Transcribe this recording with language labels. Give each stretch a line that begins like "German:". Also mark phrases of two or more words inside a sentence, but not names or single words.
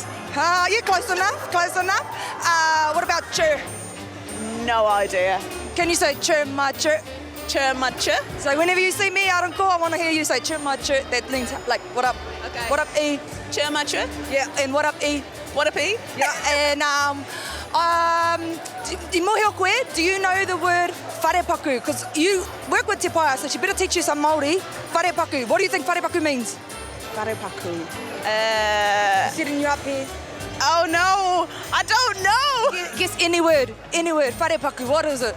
English: Yeah, close enough. What about chur? No idea. Can you say chur ma chur? Chur ma chur? So whenever you see me out on court, I want to hear you say chur ma chur. That means like, what up? Okay. What up, E? Chur ma chur? Yeah, and what up, E? What up, E? Yeah, and
Māori: I mohi o koe,
English: do you know the word wharepaku? Because you work with Te Paia, so she better teach you some Māori. Wharepaku. What do you think wharepaku means? Wharepaku. Setting you up here. Oh no, I don't know. Guess any word. Wharepaku, what is it?